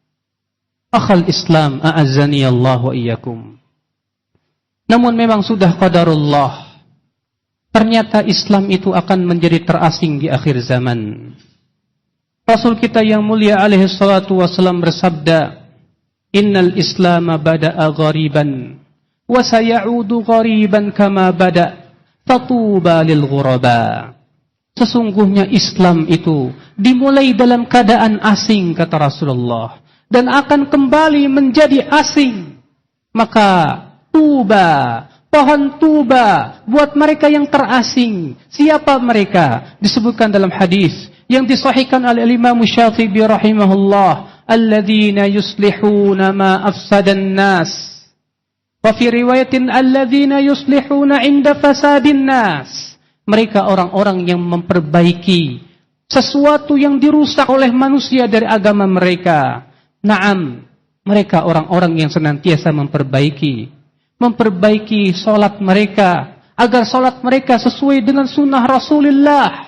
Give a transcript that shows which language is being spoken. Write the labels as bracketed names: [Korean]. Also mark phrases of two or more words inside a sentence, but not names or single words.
[Arabic] أهل الإسلام أعزني الله وإياكم. [Indonesian] Namun memang sudah qadarullah, ternyata Islam itu akan menjadi terasing di akhir zaman. Rasul kita yang mulia [Arabic] عليه الصلاة والسلام bersabda, إن الإسلام بدأ غريبا وسيعود غريبا كما بدأ فطوبى للغرباء. [Indonesian] Sesungguhnya Islam itu dimulai dalam keadaan asing, kata Rasulullah, dan akan kembali menjadi asing. Maka tuba, pohon tuba buat mereka yang terasing. Siapa mereka? Disebutkan dalam hadis yang disahihkan oleh Imam Syafi'i rahimahullah, [Arabic] الذين يصلحون ما أفسد الناس. وفي رواية الذين يصلحون عند فساد الناس. [Indonesian] Mereka orang-orang yang memperbaiki sesuatu yang dirusak oleh manusia dari agama mereka. Naam, mereka orang-orang yang senantiasa memperbaiki solat mereka, agar solat mereka sesuai dengan sunnah Rasulullah.